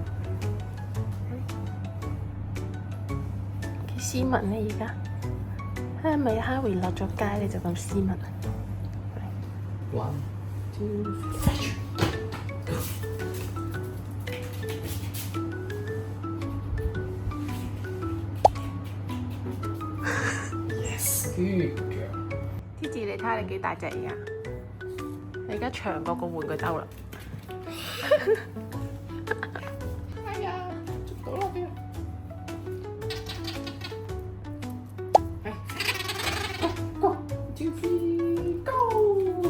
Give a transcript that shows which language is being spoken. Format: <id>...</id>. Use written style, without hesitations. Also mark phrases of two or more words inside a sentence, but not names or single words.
<yue>幾斯文咧而家，係咪Harry落咗街你就咁斯文啊</yue> <en>？One, two, three. Yes, good girl.</en> <yue>芝芝，你睇下你幾大隻而家？你而家長過個玩具兜啦！哎呀，捉到啦邊？</yue> <en>Go, 2, 3, go！</en>